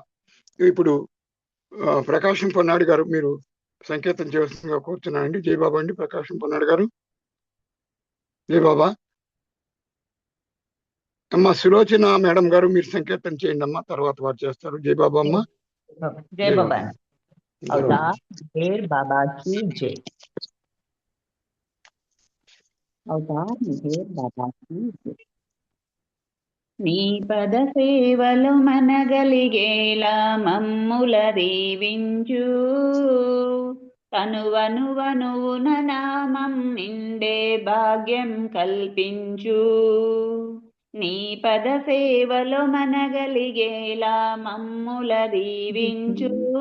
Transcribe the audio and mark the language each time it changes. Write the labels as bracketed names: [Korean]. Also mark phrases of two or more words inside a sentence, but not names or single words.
[Telugu] ఇప్పుడు ప్రకాశం పొన్నాడు గారు మీరు సంకేతం చేయవలసిందిగా కోరుతున్నానండి. జై బాబా అండి. ప్రకాశం పొన్నాడు గారు. జై బాబా. అమ్మ సులోచన మేడం గారు మీరు సంకేతం చేయండి అమ్మా, తర్వాత వారు చేస్తారు. జై బాబా అమ్మ. జై బాబా. [Hindi] బాబా की जय. अवतार मेहर बाबा की जय. [Telugu] నీ పద సేవలు మనగలిగేలా మమ్ముల దీవించు. తనువనువనువున నామం నిండే భాగ్యం కల్పించు. నీ పద సేవలు మనగలిగేలా మమ్ముల దీవించు.